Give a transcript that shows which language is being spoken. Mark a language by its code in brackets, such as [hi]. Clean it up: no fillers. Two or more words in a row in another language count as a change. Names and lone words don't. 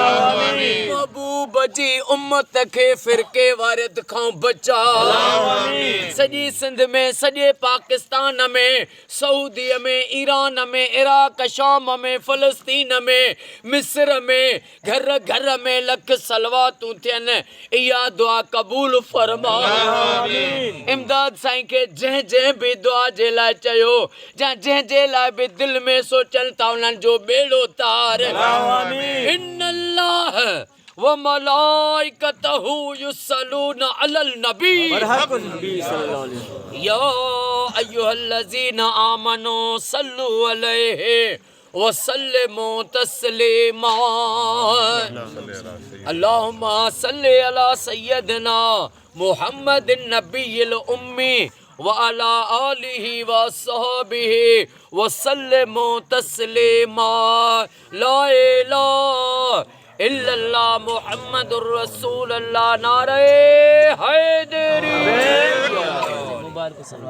[sd] महबूब जी उम्मत खे फ़िरके वारियत खां बचा सॼी सिंध में सॼे पाकिस्तान में सऊदीअ में ईरान में इराक शाम में फ़लस्तीन में मिस्र में घर घर में लख सलवातूं थियनि इहा दुआ क़बूल फरमा इमदाद साईं खे जंहिं बि दुआ जे लाइ चयो या जंहिंजे लाइ बि दिलि में सोचनि था उन्हनि जो बेड़ो तार [ar] إن الله وملائكته يصلون على النبي يا أيها الذين آمنوا صلوا عليه وسلموا تسليما اللهم صل على سيدنا محمد النبي الأمي وعلى آله وصحبه وسلموا تسليما لا إله إلا الله محمد رسول الله [ur] نعرۂ حیدری.